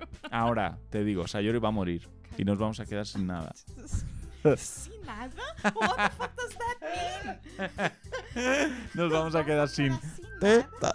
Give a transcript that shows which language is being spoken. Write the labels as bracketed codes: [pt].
[es] Ahora, te digo, Sayori va a morir y nos vamos a quedar sin nada. ¿Sin nada? [en] What the fuck does that mean? [es] Nos vamos a quedar sin teta.